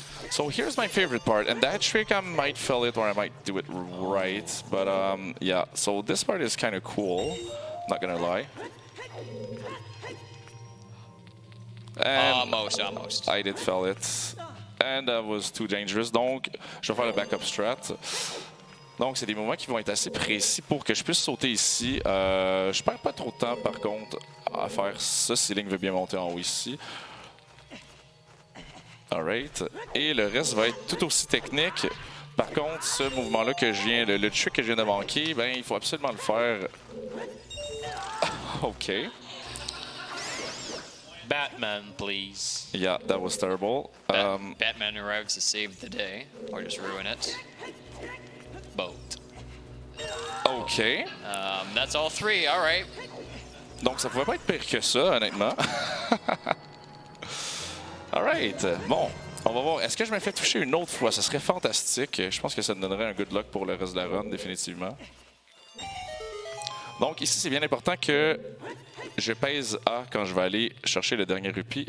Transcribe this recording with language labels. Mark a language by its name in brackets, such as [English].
[English] So here's my favorite part. And that trick, I might fail it or I might do it right. But yeah, so this part is kind of cool. Not going to lie. And Almost. I did fail it. And that was too dangerous. [French] Donc, je vais faire le [English] backup strat. [French] Donc, c'est des moments qui vont être assez précis pour que je puisse sauter ici. Je perds pas trop de temps, par contre, à faire ça si Link veut bien monter en haut ici. [English] Alright. [French] Et le reste va être tout aussi technique. Par contre, ce mouvement-là que je viens, le trick que je viens de manquer, ben, il faut absolument le faire. [English] OK. Batman, please. Yeah, that was terrible. Batman arrives to save the day, or just ruin it. Both. OK. That's all three, all right. [French] Donc, ça pouvait pas être pire que ça, honnêtement. [English] Alright. [French] Bon, on va voir. Est-ce que je me fais toucher une autre fois? Ce serait fantastique. Je pense que ça me donnerait un [English] good luck [French] pour le reste de la run, définitivement. Donc, ici, c'est bien important que je pèse A quand je vais aller chercher le dernier rupee.